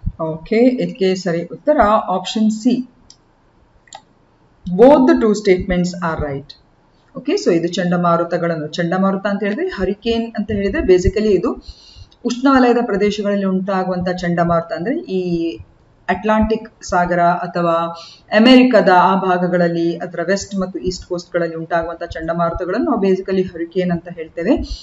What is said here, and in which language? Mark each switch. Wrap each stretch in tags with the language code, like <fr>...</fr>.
<kn>Okay, ಇದಕ್ಕೆ ಸರಿ ಉತ್ತರ option C.</kn> <en>Both the two statements are right.</en> <kn>Okay, so ಇದು ಚಂಡಮಾರುತ ಅಂತ ಹೇಳಿದ್ರೆ, ಹರಿಕೇನ್ ಅಂತ ಹೇಳಿದ್ರೆ ಬೇಸಿಕಲಿ ಇದು ಉಷ್ಣವಲಯದ ಪ್ರದೇಶಗಳಲ್ಲಿ ಉಂಟಾಗುವಂತಹ ಚಂಡಮಾರುತ. ಅಂದ್ರೆ ಈ ಅಟ್ಲಾಂಟಿಕ್ ಸಾಗರ ಅಥವಾ ಅಮೆರಿಕದ ಆ ಭಾಗಗಳಲ್ಲಿ, ಅದರ ವೆಸ್ಟ್ ಮತ್ತು ಈಸ್ಟ್ ಕೋಸ್ಟ್ ಗಳಲ್ಲಿ ಉಂಟಾಗುವಂತಹ ಚಂಡಮಾರುತಗಳನ್ನು ನಾವು ಬೇಸಿಕಲಿ ಹರಿಕೇನ್ ಅಂತ ಹೇಳ್ತೇವೆ.</kn>